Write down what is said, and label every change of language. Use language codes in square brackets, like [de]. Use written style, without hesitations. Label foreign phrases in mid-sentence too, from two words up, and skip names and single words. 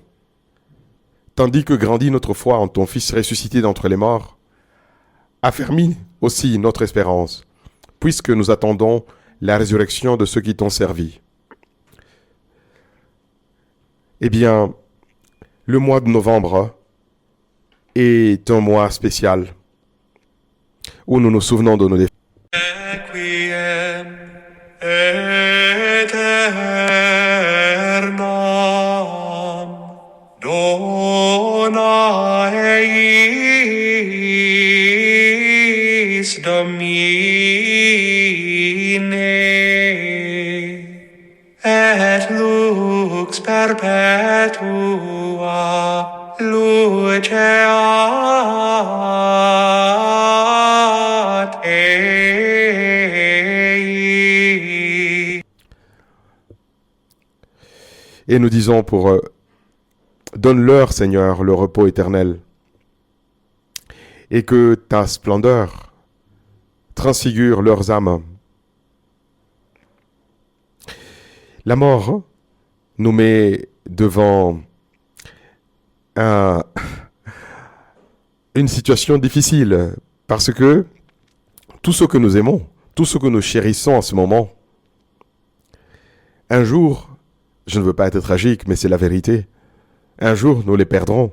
[fr] Tandis que grandit notre foi en ton Fils ressuscité d'entre les morts, affermis aussi notre espérance, puisque nous attendons la résurrection de ceux qui t'ont servi. Eh bien, le mois de novembre est un mois spécial où nous nous souvenons de nos défunts. [la] Requiem aeternam dona eis Domine et lux perpetua luceat ei. [fr] Et nous disons pour eux, donne-leur, Seigneur, le repos éternel, et que ta splendeur transfigure leurs âmes. La mort nous met devant une situation difficile, parce que tout ce que nous aimons, tout ce que nous chérissons en ce moment, un jour, je ne veux pas être tragique, mais c'est la vérité, un jour nous les perdrons.